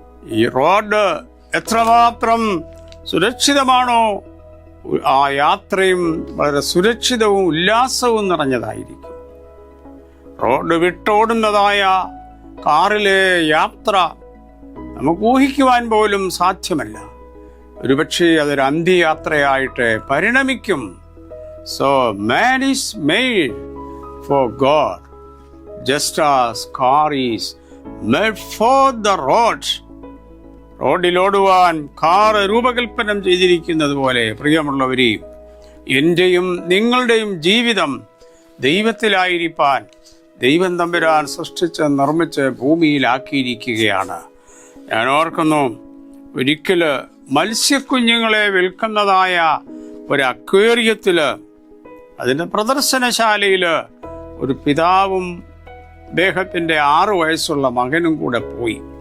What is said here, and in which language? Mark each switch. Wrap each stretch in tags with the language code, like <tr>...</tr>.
<ml>ഈ റോഡ് എത്രമാത്രം സുരക്ഷിതമാണോ ആ യാത്രയും വളരെ സുരക്ഷിതവും ഉല്ലാസവും നിറഞ്ഞതായിരിക്കും. റോഡ് വിട്ടോടുന്നതായ കാറിലെ യാത്ര നമുക്ക് ഊഹിക്കുവാൻ പോലും സാധ്യമല്ല. ഒരുപക്ഷെ അതൊരു അന്ത്യയാത്രയായിട്ട് പരിണമിക്കും.</ml> <en>So man is made for God just as car is made for the road.</en> <ml>റോഡിലോടുവാൻ car രൂപകൽപ്പന ചെയ്തിരിക്കുന്നത് പോലെ പ്രിയമുള്ളവരെ, എന്റെയും നിങ്ങളുടെയും ജീവിതം ദൈവത്തിലായിരിക്കാൻ ദൈവം തമ്പുരാൻ സൃഷ്ടിച്ച് നിർമ്മിച്ച് ഭൂമിയിലാക്കിയിരിക്കുകയാണ്. ഞാൻ ഓർക്കുന്നു, ഒരിക്കല് മത്സ്യക്കുഞ്ഞുങ്ങളെ വിൽക്കുന്നതായ ഒരു അക്വേറിയത്തില്, അതിന്റെ പ്രദർശനശാലയില് ഒരു പിതാവും അദ്ദേഹത്തിന്റെ 6 വയസ്സുള്ള മകനും കൂടെ പോയി.</ml>